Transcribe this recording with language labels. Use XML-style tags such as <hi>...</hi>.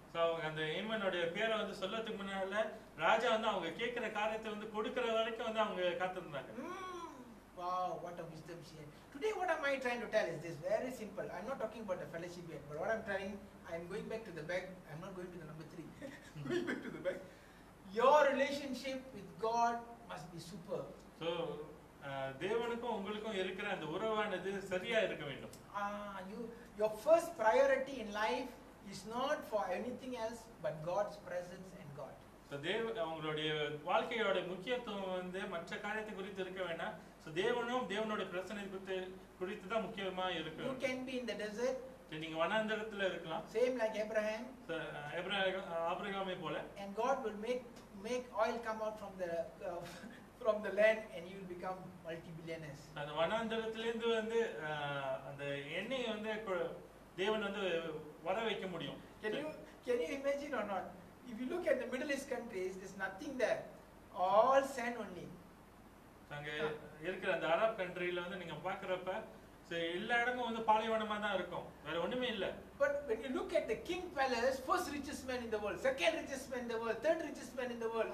<ta>So அந்த ஹேமனோட பேரை வந்து சொல்லதுக்கு முன்னால ராஜா வந்து அவங்க கேக்குற காரியத்தை வந்து கொடுக்கிற வரைக்கும் வந்து அவங்க காத்திருந்தாங்க.</ta> <en>Wow, what a wisdom she had. Today what am I trying to tell is this, very simple. I'm not talking about the fellowship yet, but what I'm trying, I'm going back to the back. I'm not going to the number 3. Going back to the back. Your relationship with God must be super.</en> <ta>So தேவனுக்கும் உங்களுக்கும் இருக்கிற அந்த உறவானது சரியா இருக்க வேண்டும்.</ta> <en>Your first priority in life is not for anything else but God's presence and God.</en> <ta>So உங்களுடைய வாழ்க்கையோட முக்கியத்துவம் வந்து மற்ற காரியத்தை குறித்து இருக்க வேண்டாம். So தேவனோட பிரசன்னை குறித்து தான் முக்கியமா இருக்கு.</ta> <en>You can be in the desert.</en> <ta>நீங்க வனாந்தரத்துல இருக்கலாம்.</ta> <en>Same like Abraham.</en> <ta>ஆபிரகாமை போல.</ta> <en>And God will make oil come out from the land and you will become multi-billionaires.</en> <ta>அந்த வனாந்தரத்துல இருந்து வந்து அந்த எண்ணெய் வந்து தேவன் வந்து வர வைக்க முடியும்.</ta> <en>Can you imagine or not? If you look at the Middle East countries, there's nothing there. All sand only.</en> <ta>அங்க இருக்கிற அந்த அரப் கண்ட்ரியில வந்து நீங்க பார்க்கறப்ப எல்லா இடமும் வந்து பாலைவனமா தான் இருக்கும். வேற ஒண்ணுமே இல்ல.</ta> <en>But when you look at the king palace, first richest man in the world, second richest man in the world, third richest man in the world.</en>